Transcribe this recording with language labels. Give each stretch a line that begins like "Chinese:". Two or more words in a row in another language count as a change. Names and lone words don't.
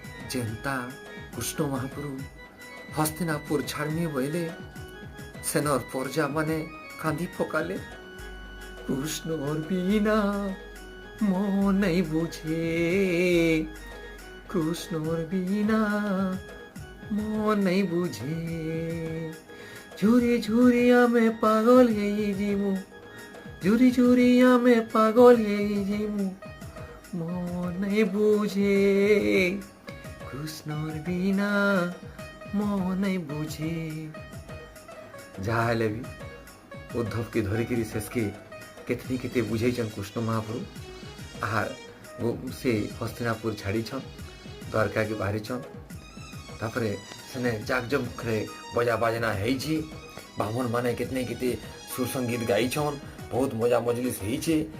Sambalpuri: ଯେନ୍ତା କୃଷ୍ଣ ମହାପ୍ରଭୁ ହସ୍ତିନାପୁର ଛାଡ଼ମି ବୋଇଲେ ସେନର ପରଜା ମାନେ କାନ୍ଦି ପକାଲେ।
Bangla: কৃষ্ণর বিনা মনে বুঝে, কৃষ্ণর বিনা মনে বুঝে, ঝুরি ঝুরি আমি পাগল হয়ে যাইমু, ঝুরি ঝুরি আমি পাগল হয়ে যাইমু, মনে বুঝে, কৃষ্ণর বিনা মনে বুঝে।
Sambalpuri: ଯାହା ହେଲେ ବି ଉଦ୍ଧବକେ ଧରିକିରି ଶେଷକେ କେତେ କେତେ ବୁଝେଇଛନ୍ କୃଷ୍ଣ ମହାପ୍ରଭୁ। ଆର୍ ସେ ହସ୍ତିନାପୁର ଛାଡ଼ିଛନ୍, ଦ୍ୱାରକାକେ ବାହାରିଛନ୍। ତାପରେ ସେନେ ଜାକଜମକରେ ବଜା ବାଜନା ହେଇଛି, ବ୍ରାହ୍ମଣ ମାନେ କେତେ କେତେ ସୁର ସଙ୍ଗୀତ ଗାଇଛନ୍, ବହୁତ ମଜା ମଜଲିସ୍ ହେଇଛେ।